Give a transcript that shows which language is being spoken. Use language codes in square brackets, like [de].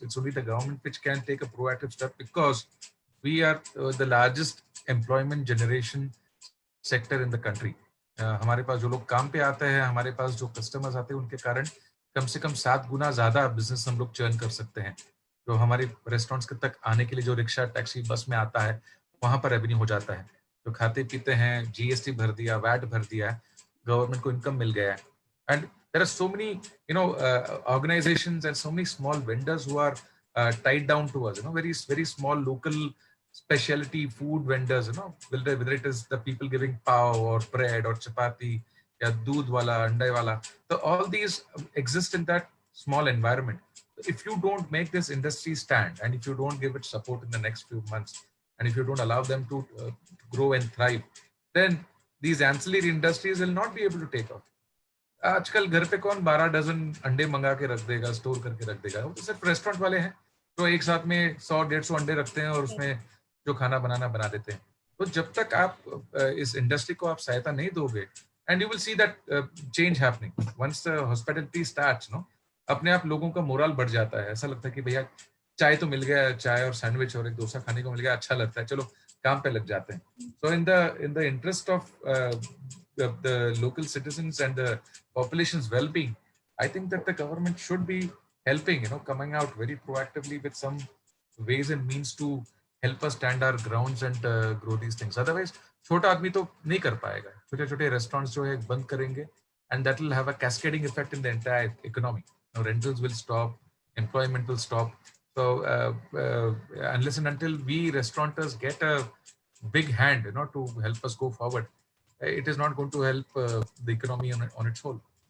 [en] It's only the government which can take a proactive step, because we are the largest employment generation sector in the country. [hi] हमारे पास जो लोग काम पे आते हैं, हमारे पास जो कस्टमर्स आते हैं, उनके कारण कम से कम 7 गुना ज्यादा बिजनेस हम लोग चर्न कर सकते हैं. जो हमारे रेस्टोरेंट्स के तक आने के लिए जो रिक्शा, टैक्सी, बस में आता है, वहां पर रेवेन्यू हो जाता है. जो खाते पीते हैं, GST भर दिया, वैट भर दिया, गवर्नमेंट को इनकम मिल गया है. [en] and there are so many organisations and so many small vendors who are tied down to us, very small local specialty food vendors, whether it is the people giving pav or bread or chapati, [hi] या दूध वाला, अंडे वाला. [en] So all these exist in that small environment. If you don't make this industry stand, and if you don't give it support in the next few months, and if you don't allow them to grow and thrive, then these ancillary industries will not be able to take off. [hi] आजकल घर पे कौन 12 dozen अंडे मंगा के रख देगा, store करके रख देगा? वो तो सिर्फ रेस्टोरेंट वाले हैं जो एक साथ में 100-150 अंडे रखते हैं और उसमें जो खाना बना देते हैं. तो जब तक आप इस इंडस्ट्री को आप सहायता नहीं दोगे, [en] and you will see that change happening once the hospitality starts, [hi] अपने आप लोगों का मोरल बढ़ जाता है. ऐसा लगता है कि भैया चाय तो मिल गया, चाय और सैंडविच और एक डोसा खाने को मिल गया, अच्छा लगता है, चलो काम पे लग जाते हैं. [en] So in the interest of the local citizens and the population's well-being, I think that the government should be helping, coming out very proactively with some ways and means to help us stand our grounds and grow these things. [hi] Otherwise, छोटा आदमी तो नहीं कर पाएगा. छोटे restaurants जो है बंद करेंगे, [en] and that will have a cascading effect in the entire economy. Rentals will stop, employment will stop. So unless and until we restaurateurs get a big hand, to help us go forward, it is not going to help the economy on its whole.